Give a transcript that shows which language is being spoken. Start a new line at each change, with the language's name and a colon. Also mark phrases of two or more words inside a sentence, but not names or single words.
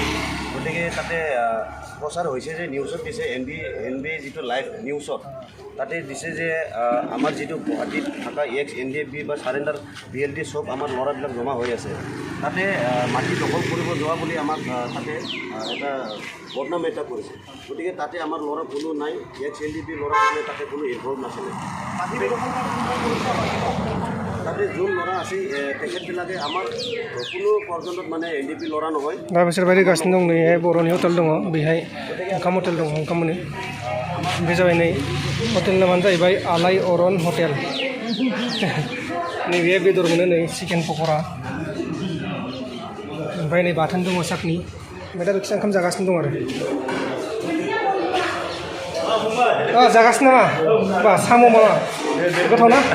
Assamese: গতিকে তাতে প্ৰচাৰ হৈছে যে নিউজত দিছে NB যিটো লাইভ নিউজত তাতে দিছে যে আমাৰ যিটো গুৱাহাটীত থকা XNDFB বা চাৰেণ্ডাৰ BLD চব আমাৰ ল'ৰাবিলাক জমা হৈ আছে তাতে মাটি দখল কৰিব যোৱা বুলি আমাক তাতে এটা বদনাম এটা কৰিছে। গতিকে তাতে আমাৰ ল'ৰা কোনো নাই XNDP ল'ৰা মানে তাতে কোনো ইনভলভ নাছিলে। তাতে যোন ল'ৰা আছে তেখেতবিলাকে আমাৰ কোনো পৰ্যন্তত মানে NDP ল'ৰা নহয়।
Bodo: दा बिसोर बायदि गासिनो दं नैहाय बर'नि हटेल दङ बेहाय ओंखाम हटेल दङ ओंखाम मोनो। बे जाबाय नै हटेल नामानो जाहैबाय आलाय अरन हटेल। नैबे बेदर मोनो नै चिकेन पक'रा ओमफ्राय नै बाथोन दङ साखनि ओमफ्राय दा बेखिसो ओंखाम जागासिनो दं आरो जागासिनो नामा बा साम' मामा गोथाव ना